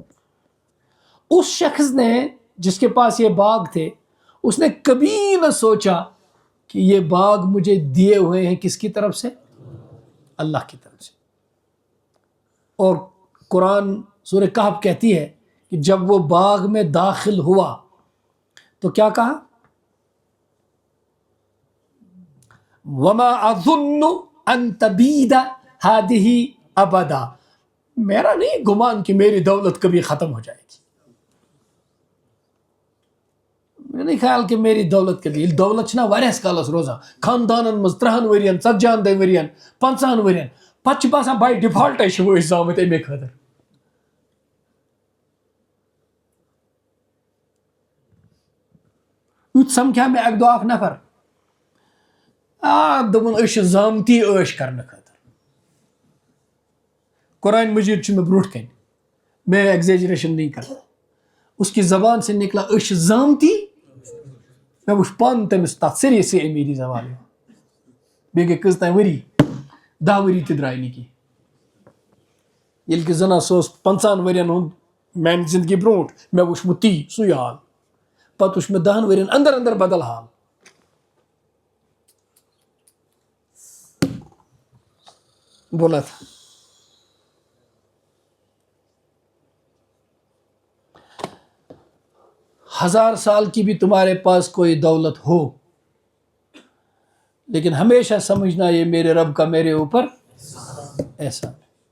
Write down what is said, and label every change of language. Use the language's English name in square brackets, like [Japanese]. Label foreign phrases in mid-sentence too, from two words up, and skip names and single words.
[Urdu] اس شخص نے جس کے پاس یہ باغ تھے، اس نے کبھی نہ سوچا کہ یہ باغ مجھے دیے ہوئے ہیں کس کی طرف سے؟ اللہ کی طرف سے۔ اور قرآن سورہ کہف کہتی ہے کہ جب وہ باغ میں داخل ہوا تو کیا کہا؟ [Arabic] وَمَا أَظُنُّ أَن تَبِيدَ هَٰذِهِ أَبَدًا، [Urdu] میرا نہیں گمان کہ میری دولت کبھی [Kashmiri] ختم ہو جائے گی، میں نہیں خیال کہ میری دولت کبھی، دولت چھنا واریاہس کالس روزان، خاندانن مز 30 ورین 40 ورین 50 ورین، پتہ چھ باسان [English] by default [Kashmiri] چھ وہ زامت امی خاطر۔ یت سمکھا میں اک دۄہ اکھ نفر، دوٚپُن أسۍ چھِ زامتی عٲش کرنہٕ خٲطرٕ۔ قرآن مجید چھُ مےٚ برونٛٹھ کَنہِ، [Urdu] میں ایگزیجریشن نہیں کرتا، اس کی زبان سے نکلا [Kashmiri] أسۍ چھِ زامتی، میں وٕچھ پانہٕ تٔمِس تَتھ سیریسٕے امیری زوال، بیٚیہِ گٔے کٔژتانۍ ؤری، 10 ؤری تہِ درٛاے نہٕ کینٛہہ، ییٚلہِ کہِ زَن سُہ اوس 50 ؤرین ہُنٛد میانہِ زندگی برونٛٹھ، مےٚ وٕچھمُت تی سُے حال، پتہٕ وٕچھ مےٚ 10 ؤرین اندر بدل حال۔ [Urdu] بولا تھا ہزار سال کی بھی تمہارے پاس کوئی دولت ہو، لیکن ہمیشہ سمجھنا یہ میرے رب کا میرے اوپر احسان ہے۔